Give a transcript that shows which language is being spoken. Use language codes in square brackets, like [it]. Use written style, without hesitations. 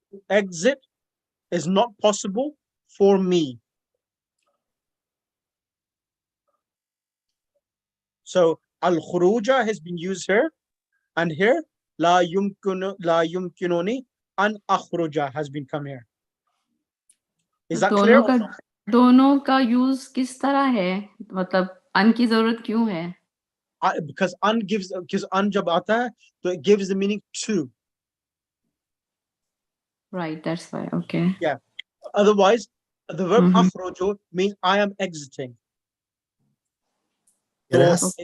[en] Exit is not possible for me. So al-khuruja has been used here, and here la yumkinuni an akhruja has been come here. Is that clear? [hi] दोनों का use किस तरह है मतलब अन की जरूरत क्यों है [en] because an gives an [hi] jab aata hai, [en] so it gives the meaning to. Right, that's why. Okay. Otherwise, the verb Mhm. akhruju means I am exiting. Yes.